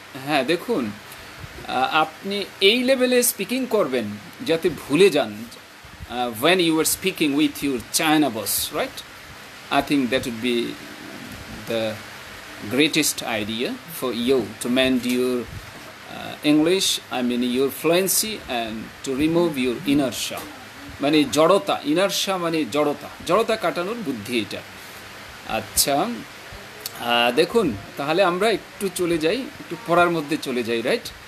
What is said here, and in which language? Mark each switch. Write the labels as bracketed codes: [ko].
[bn] হ্যাঁ দেখুন, আপনি এই লেভেলে স্পিকিং করবেন যাতে ভুলে যান [en] when you are speaking with your China boss, right? I think that would be the greatest idea for you to mend your English, I mean your fluency, and to remove your inertia. [bn] মানে জড়তা, ইনারশা মানে জড়তা, জড়তা কাটানোর বুদ্ধি এটা। আচ্ছা, দেখুন তাহলে আমরা একটু চলে যাই, একটু পড়ার মধ্যে চলে যাই, রাইট?